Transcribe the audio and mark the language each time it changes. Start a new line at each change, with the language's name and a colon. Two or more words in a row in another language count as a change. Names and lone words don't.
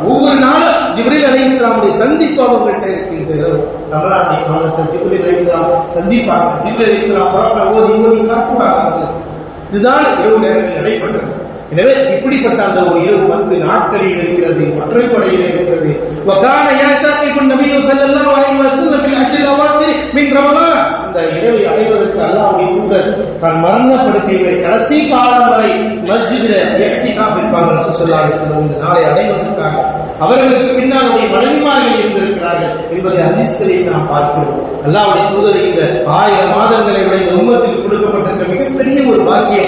Tamil: ஒவ்வொரு நாளும் ஜிப்ரீல் அலைஹிஸ்ஸலாமுடைய சந்திப்பு அவங்கள்ட்ட இருக்கின்றது. ரமலானுடைய மாதத்தில் ஜிப்ரீல் அலைஹிஸ்ஸலாம் சந்திப்பாங்க. ஜிப்ரீல் அலைஹிஸ்ஸலாம் குர்ஆன் ஓதி காட்டுவாங்க. இதுதான் இரவு நேரத்தில் நடைபெற்றது. எனவே இப்படிப்பட்ட அந்த ஒரு இரவு 10 நாட்களில் இருக்கிறது, ஒற்றைப்படையில் இருக்கிறது.
Arabic: وكان يعتكف النبي صلى الله عليه وسلم في العشر الاواخر من رمضان.
Tamil: அந்த இரவை அடைவதற்கு அல்லாஹ்வுடைய தூதர் தான் மரணப்படுத்திய கடைசி காலம் வரை மஸ்ஜிதில் இஹ்திகாஃப் இருப்பாங்க.
Arabic: رسول الله عليه وسلم
Tamil: இந்த நாளை அடைவதற்காக அவர்களுக்கு பின்னால் மனைவிமார்கள் இருந்திருக்கிறார்கள் என்பதை ஹதீஸ்களில் நாம் பார்க்கிறோம். அல்லாஹ்வுடைய தூதர் இந்த 1000 மாதங்களை விட இந்த உம்மத்துக்கு கொடுக்கப்பட்டிருக்க மிகப்பெரிய ஒரு பாக்கியம்.